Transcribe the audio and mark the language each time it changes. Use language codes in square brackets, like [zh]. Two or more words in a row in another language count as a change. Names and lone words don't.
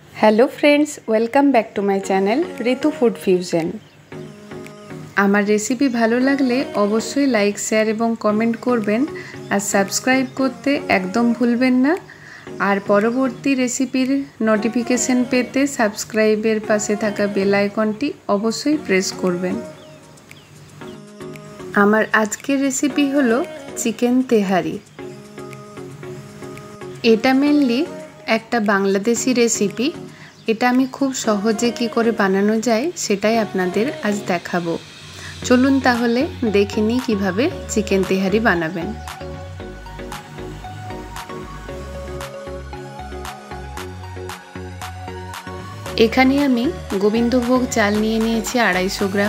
[en] Hello friends, welcome back to my channel Ritu Food Fusion. [bn] আমার রেসিপি ভালো লাগলে অবশ্যই [en] like share [bn] এবং কমেন্ট করবেন আর সাবস্ক্রাইব করতে একদম ভুলবেন না। আর পরবর্তী রেসিপির নোটিফিকেশন পেতে সাবস্ক্রাইবের পাশে থাকা [en] bell iconটি [bn] অবশ্যই প্রেস করবেন। আমার আজকের রেসিপি হলো চিকেন তেহারি। এটা মেনলি একটা বাংলাদেশি রেসিপি। এটা আমি খুব সহজে কি করে বানানো যায় সেটাই আপনাদের আজ দেখাবো। চলুন তাহলে দেখে নিই কিভাবে চিকেন তেহারি বানাবেন। এখানে আমি গোবিন্দভোগ চাল নিয়ে নিয়েছি 250 গ্রাম।